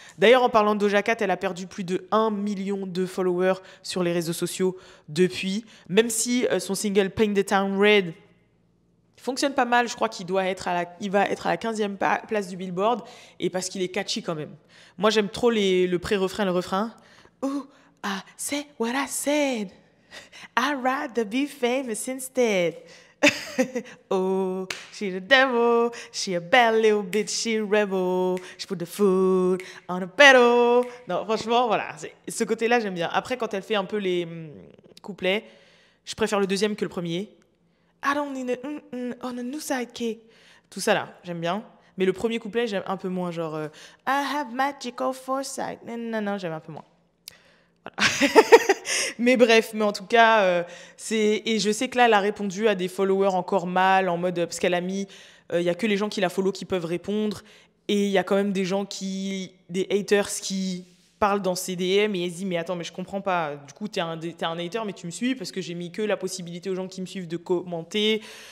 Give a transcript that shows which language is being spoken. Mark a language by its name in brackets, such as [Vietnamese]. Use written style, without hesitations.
[French] D'ailleurs, en parlant de Doja Cat, elle a perdu plus de 1 million de followers sur les réseaux sociaux depuis. Même si son single Paint the Town Red fonctionne pas mal, je crois qu'il va être à la 15e place du Billboard, et parce qu'il est catchy quand même. Moi, j'aime trop le pré-refrain et le refrain. [English] Oh, I said what I said. I'd rather be famous instead. Oh, she the devil. She a bad little bitch, she a rebel. She put the food on a pedal. [French] Non, franchement, voilà. Ce côté-là, j'aime bien. Après, quand elle fait un peu les couplets, je préfère le deuxième que le premier. [English] I don't need a on a new sidekick. [French] Tout ça là, j'aime bien. Mais le premier couplet, j'aime un peu moins. [English] Genre, I have magical foresight. [French] Non, j'aime un peu moins. Mais bref, mais en tout cas, et je sais que là, elle a répondu à des followers encore mal, en mode, parce qu'elle a mis, il y a que les gens qui la follow qui peuvent répondre, et il y a quand même des haters qui parlent dans ses DM, et elle se dit, mais attends, mais je comprends pas, du coup, t'es un hater, mais tu me suis, parce que j'ai mis que la possibilité aux gens qui me suivent de commenter.